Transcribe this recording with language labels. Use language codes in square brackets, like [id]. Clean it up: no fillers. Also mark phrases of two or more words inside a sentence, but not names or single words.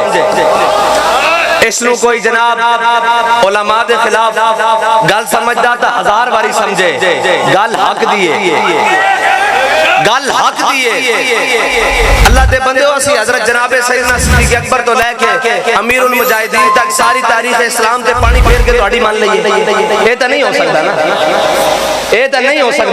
[pa] اس نو کوئی جناب علماء دے خلاف گل سمجھدا تا ہزار باری سمجھے، گل حق دیئے، گل حق دیئے۔ اللہ دے بندے ہو، اسی حضرت جناب سیدنا صدیق اکبر تو لے کے امیر المجاہدین تک ساری تاریخ اسلام تے پانی پھیر کے تہاڈی مان لئیے، [ur] یہ تو نہیں ہو سکتا نا، یہ تو نہیں ہو سکتا۔